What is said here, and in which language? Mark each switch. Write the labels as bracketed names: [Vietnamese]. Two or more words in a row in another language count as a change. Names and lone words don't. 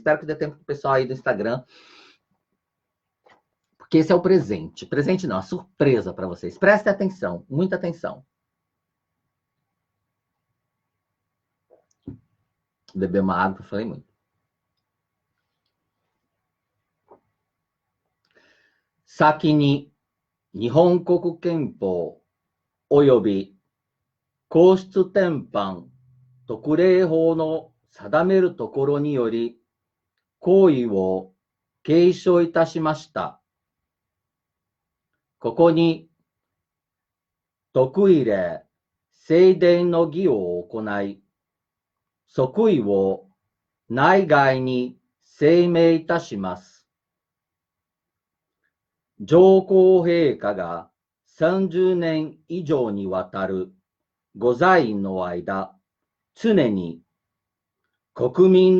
[Portuguese] Espero que dê tempo para o pessoal aí do Instagram. Porque esse é o presente. Presente não, a surpresa para vocês. Prestem atenção, muita atenção. Beber uma água, falei muito. [Japanese] 先に日本国憲法及び皇室典範特例法の定めるところにより皇位を継承いたしました. ここに徳入れ正殿の儀を行い、即位を内外に声明いたします。上皇陛下が30年以上にわたるご在位の間、常に国民